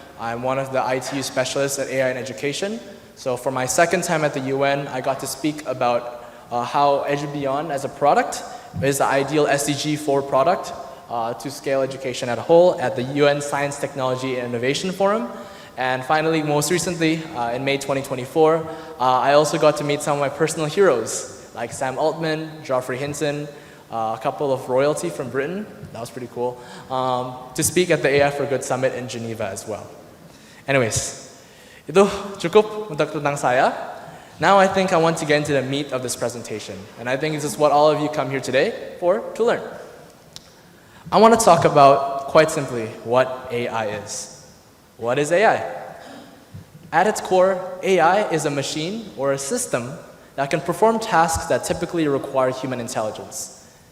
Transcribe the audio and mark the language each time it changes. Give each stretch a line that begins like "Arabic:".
English: I'm one of the ITU specialists at AI in education. So for my second time at the UN, I got to speak about how EduBeyond as a product is the ideal SDG 4 product to scale education as a whole at the UN Science, Technology, and Innovation Forum. And finally, most recently, in May 2024, I also got to meet some of my personal heroes, like Sam Altman, Geoffrey Hinton, a couple of royalty from Britain, that was pretty cool, to speak at the AI for Good Summit in Geneva as well. Anyways,
Indonesian: itu cukup untuk tentang saya.
English: Now I think I want to get into the meat of this presentation, and I think this is what all of you come here today for, to learn. I want to talk about, quite simply, what AI is. What is AI? At its core, AI is a machine or a system that can perform tasks that typically require human intelligence.